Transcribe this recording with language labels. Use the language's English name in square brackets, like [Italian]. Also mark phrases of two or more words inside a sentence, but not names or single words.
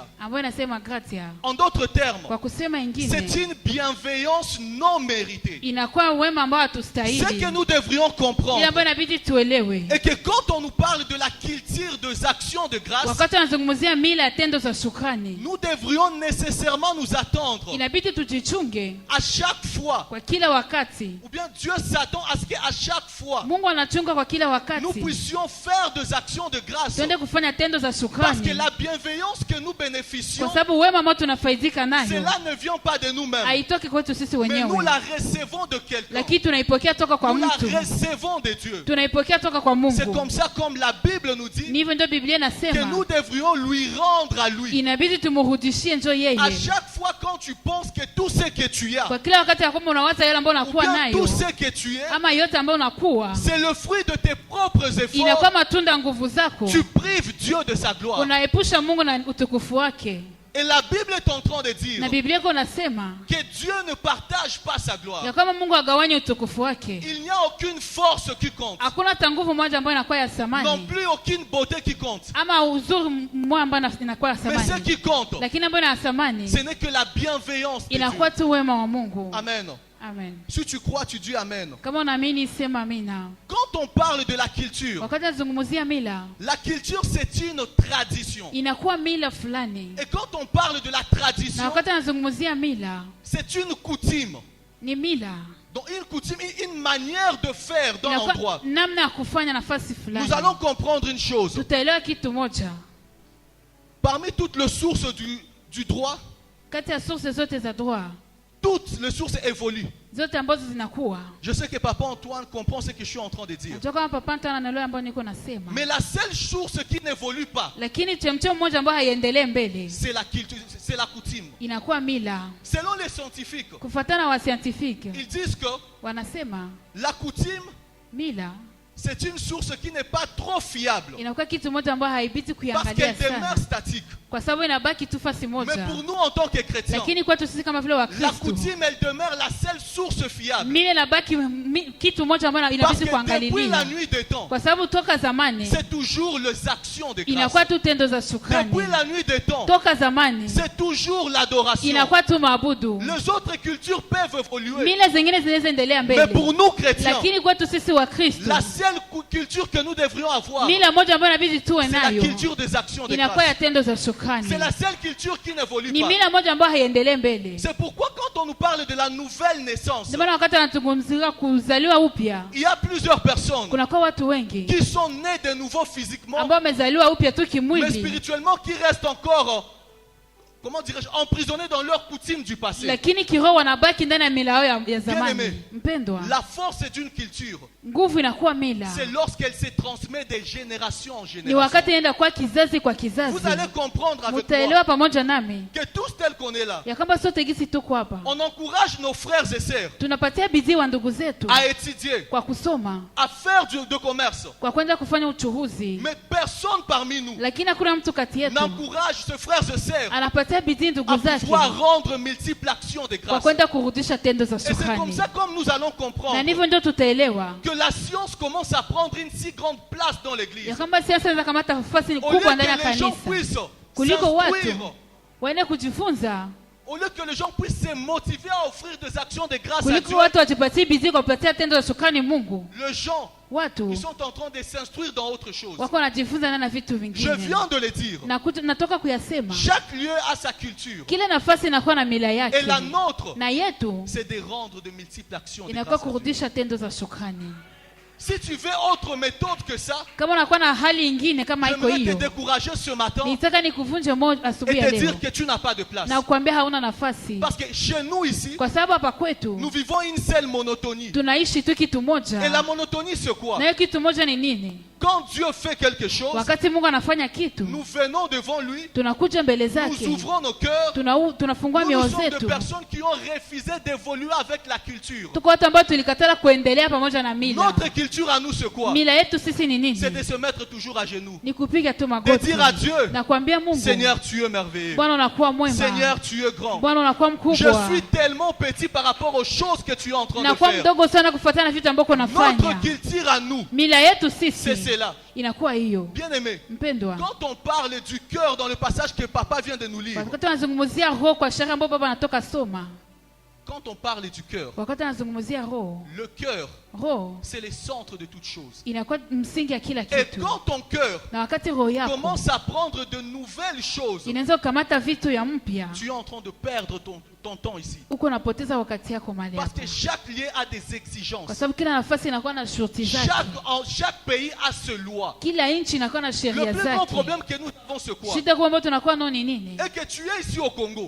[French] En d'autres termes, c'est une bienveillance non méritée. Ce que nous devrions comprendre est que quand on nous parle de la culture des actions de grâce, nous devrions nécessairement nous attendre à chaque fois, [Swahili] kwa kila wakati, [French] ou bien Dieu s'attend à ce qu'à chaque fois, [Swahili] Mungu anachunga kwa kila wakati, [French] nous puissions faire des actions de grâce. [Swahili] tuende kufanya tendo za [French] Parce [Swahili] shukrani, [French] que la bienveillance que nous bénéficions, [Swahili] kwa sababu wema ambao tunafaidika nayo [French] cela ne vient pas de nous-mêmes, [Swahili] haitoki kwetu sisi [French] mais nous [Swahili] wenyewe, [French] la recevons de quelqu'un. [Swahili] lakini tunaipokea toka kwa [French] Nous la [Swahili] mtu, [French] recevons de Dieu. [Swahili] tunaipokea toka kwa [French] C'est [Swahili] Mungu. [French] comme ça, comme la Bible nous dit, [Swahili] Ni hivyo ndio Biblia [French] que [Swahili] inasema [French] nous devrions lui rendre à lui. [Swahili] inabidi tumrudishie njo [French] À [Swahili] yeye. [French] chaque fois quand tu penses que tout ce que tu as, [Swahili] Kwa kila wakati ya kwamba unawaza yale ambayo [French] ou [Swahili] unakuwa [French] bien [Swahili] nayo [French] tout ce que tu es, [Swahili] ama yote ambayo unakuwa, [French] c'est le fruit de tes propres [Swahili] inakuwa [French] efforts. [Swahili] matunda ya nguvu zako, [French] Tu prives Dieu de sa gloire. [Swahili] unaepusha Mungu na utukufu wake. [French] Et la Bible est en train de dire [Swahili] Na Biblia iko nasema [French] que Dieu ne partage pas sa gloire. [Swahili] ya kama Mungu agawanye utukufu wake, [French] Il n'y a aucune force qui compte, [Swahili] hakuna hata nguvu moja ambayo inakuwa ya [French] non [Swahili] thamani [French] plus aucune beauté qui compte. [Swahili] ama uzuri mmoja ambayo inakuwa ya [French] Mais ce [Swahili] thamani, [French] qui compte, [Swahili] lakini ambayo ina thamani [French] ce n'est que la bienveillance de [Swahili] inakuwa [French] Dieu. [Swahili] tu wema wa Mungu. [French] Amen. [Swahili] Amen. [French] Si tu crois, tu dis Amen. [Swahili] Kama unaamini sema amina. [French] Quand on parle de la culture, [Swahili] Wakati nazungumzia mila, [French] la culture c'est une tradition. [Swahili] inakuwa mila fulani, [French] Et quand on parle de la [Swahili] na [French] tradition, [Swahili] wakati nazungumzia mila [French] c'est une coutume. [Swahili] ni mila, [French] Donc une coutume, une manière de faire dans [Swahili] inakuwa [French] l'endroit. [Swahili] namna ya kufanya nafasi fulani. [French] Nous allons comprendre une chose. [Swahili] Tutaelewa kitu moja, [French] Parmi toutes les sources du droit, [Swahili] kati ya source zote za droit [French] toutes les sources évoluent. [Swahili] zote ambazo zinakuwa, [French] Je sais que Papa Antoine comprend ce que je suis en train de dire. [Swahili] najua kama papa Antoine anaelewa ambayo niko nasema, [French] Mais la seule source qui n'évolue pas, [Swahili] lakini chemchemo moja ambayo haiendelee mbele [French] c'est la culture, c'est la coutume. [Swahili] inakuwa mila. [French] Selon les scientifiques, [Swahili] Kufuatana na wasientifiki [French] ils disent que [Swahili] wanasema [French] la coutume, [Swahili] mila [French] c'est une source qui n'est pas trop fiable. [Swahili] inakuwa kitu moja ambayo haibidi [French] Parce [Swahili] kuiangalia [French] qu'elle [Swahili] sana, [French] demeure statique. [Swahili] kwa sababu inabaki tu fasi [French] Mais [Swahili] moja, [French] pour nous, en tant que chrétiens, [Swahili] lakini kwetu sisi kama vile [French] la [Swahili] Wakristo [French] coutume, elle demeure la seule source fiable. [Swahili] mila inabaki kitu moja ambayo [French] Parce [Swahili] inabidi [French] que depuis la [Swahili] kuangalilia, [French] nuit des temps, [Swahili] kwa sababu toka zamani [French] c'est toujours les actions de grâce. [Swahili] inakuwa tu tendo za shukrani, [French] Depuis la nuit des temps, [Swahili] toka zamani [French] c'est toujours l'adoration. [Swahili] inakuwa tu maabudu. [French] Les autres cultures peuvent évoluer. [Swahili] Mila zingine zinaweza endelea [French] Mais [Swahili] mbele, [French] pour nous, chrétiens, [Swahili] lakini kwetu sisi Wakristo [French] la seule culture que nous devrions avoir, [Swahili] mila moja ambayo inabidi tuwe [French] c'est la [Swahili] nayo [French] culture des actions de [Swahili] inakuwa ya [French] grâce. [Swahili] tendo za shukrani. [French] C'est la seule culture qui n'évolue [Swahili] Ni [French] pas. [Swahili] mila moja ambayo haiendelee mbele. [French] C'est pourquoi quand on nous parle de la nouvelle naissance, [Swahili] Ndio maana wakati anazungumzia kuzaliwa upya, [French] il y a plusieurs personnes [Swahili] kunakuwa watu wengi [French] qui sont nées de nouveau physiquement, [Swahili] ambao wamezaliwa upya tu [French] mais [Swahili] kimwili, [French] spirituellement qui restent encore, comment dirais-je, emprisonnés dans leurs coutumes du passé. [Swahili] lakini kiroho wanabaki ndani ya mila yao ya [French] Bien [Swahili] zamani. [French] aimé. [Swahili] Mpendwa, [French] La force d'une culture, [Swahili] nguvu inakuwa mila [French] c'est lorsqu'elle se transmet de génération en [Swahili] ni [French] génération. [Swahili] wakati inaenda kwa kizazi kwa kizazi. [French] Vous allez comprendre avec moi [Swahili] Mutaelewa pamoja nami [French] que tous tels qu'on est là, [Swahili] ya kwamba sote gisi tuko hapa [French] on encourage nos frères et sœurs [Swahili] tunapatia bidii wa ndugu zetu [French] à étudier, [Swahili] kwa kusoma, [French] à faire de commerce. [Swahili] kwa kwenda kufanya uchuhuzi, [French] Mais personne parmi nous [Swahili] lakini hakuna mtu kati yetu [French] n'encourage ses frères et sœurs [Swahili] anapatia bidii ndugu [French] à [Swahili] zake [French] pouvoir rendre multiples actions de [Swahili] kwa [French] grâce. [Swahili] kwenda kurudisha tendo za [French] Et c'est comme [Swahili] shukrani, [French] ça comme nous allons [Swahili] na [French] comprendre [Swahili] ndivyo ndio tutaelewa [French] que la science commence à prendre une si grande place dans [Swahili] ya [French] l'église. [Swahili] kwamba siasa za kamata nafasi [French] Au lieu [Swahili] kubwa ndani ya [French] que les gens [Swahili] kanisa, [French] puissent [Swahili] kuliko watu [French] s'instruire, [Swahili] waende kujifunza, [French] au lieu que les gens puissent se motiver à offrir des actions de grâce à [Swahili] kuliko [French] Dieu, [Swahili] watu wajipatie bidii kwa kupatia tendo za shukrani Mungu, [French] les gens, [Swahili] watu [French] ils sont en train de s'instruire dans autre chose. [Swahili] wako wanajifunza ndani ya vitu [French] Je [Swahili] vingine. [French] viens de le dire. [Swahili] Natoka kuyasema, [French] Chaque lieu a sa culture. [Swahili] kila nafasi inakuwa na mila yake, [French] Et la nôtre, [Swahili] na yetu [French] c'est de rendre de multiples actions de [Swahili] inakuwa [French] grâce à Dieu. [Swahili] kurudisha tendo za shukrani. [French] Si tu veux autre méthode que ça, [Swahili] Kama unakuwa na hali ingine kama iko [French] j'aimerais te [Swahili] hiyo, [French] décourager ce matin [Swahili] nitaka nikuvunje moyo [French] et [Swahili] asubuhi [French] te [Swahili] ya [French] dire [Swahili] leo [French] que tu n'as pas de place. [Swahili] na kuambia hauna nafasi, [French] Parce que chez nous ici, [Swahili] kwa sababu hapa kwetu [French] nous vivons une seule monotonie. [Swahili] tunaishi tu kitu moja. [French] Et la monotonie, c'est quoi? [Swahili] Na hiyo kitu moja ni nini? [French] Quand Dieu fait quelque chose, [Swahili] Wakati Mungu anafanya kitu, [French] nous venons devant lui, [Swahili] tunakuja mbele [French] nous [Swahili] zake, [French] ouvrons nos cœurs. [Swahili] tunafungua [French] Nous [Swahili] mioyo [French] sommes des [Swahili] zetu. [French] personnes qui ont refusé d'évoluer avec la culture. [Swahili] Tuko watu ambao tulikatala kuendelea pamoja na mila. [French] Notre culture à nous, c'est quoi? [Swahili] Mila yetu sisi ni nini? [French] C'est de se mettre toujours à genoux. [Swahili] Ni kupiga tu [French] De [Swahili] magoti [French] dire à Dieu, [Swahili] na kuambia Mungu, [French] Seigneur, tu es merveilleux. [Swahili] Bwana unakuwa mwema, [French] Seigneur, tu es grand. [Swahili] Bwana unakuwa [French] Je [Swahili] mkubwa, [French] suis tellement petit par rapport aux choses que tu es en train de [Swahili] nakuwa [French] faire. [Swahili] mdogo sana kufuatana na vitu ambavyo [French] Notre [Swahili] unafanya. [French] culture à nous, [Swahili] Mila yetu [French] c'est [Swahili] sisi [French] cela. [Swahili] inakuwa hiyo. [French] Bien aimé, [Swahili] Mpendwa, [French] quand on parle du cœur dans le passage que papa vient de nous lire, [Swahili] wakati anazungumzia roho kwa sheria ambayo baba anatoka soma, [French] quand on parle du cœur, [Swahili] wakati anazungumzia roho, [French] le cœur, [Swahili] roho [French] c'est le centre de toute chose. [Swahili] inakuwa msingi ya kila [French] Et [Swahili] kitu, [French] quand ton cœur [Swahili] na wakati roho yako [French] commence à prendre de nouvelles choses, [Swahili] inaweza kukamata vitu ya mpya, [French] tu es en train de perdre ton ton temps ici. Parce que chaque lieu a des exigences. Chaque pays a ses lois. Le plus grand problème que nous avons, c'est quoi? Et que tu es ici au Congo.